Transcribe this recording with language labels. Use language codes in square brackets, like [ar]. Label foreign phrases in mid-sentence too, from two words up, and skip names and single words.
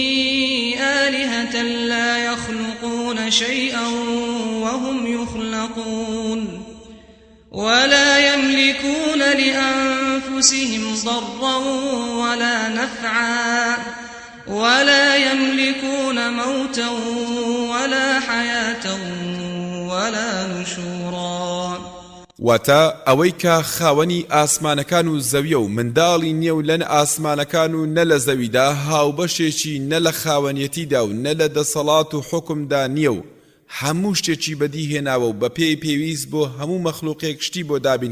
[ar] آلهة لا يخلقون شيئا وهم يخلقون ولا يملكون لأنفسهم ضرا ولا نفعا ولا يملكون موتا ولا حياة ولا نشورا [ckb] واتە ئەوەی کە خاوەنی ئاسمانەکان و زەویە و منداڵی نییە و لەن ئاسمانەکان و نە لە زەویدا هاوبەشێکی نە لە خاوەنیەتیدا و نە لە دەسەڵات و حکمدا نییە و هەموو شتێکی بەدیهێناوە و بە پێی پێویست بۆ هەموو مەخلوقێک شتی بۆ دابین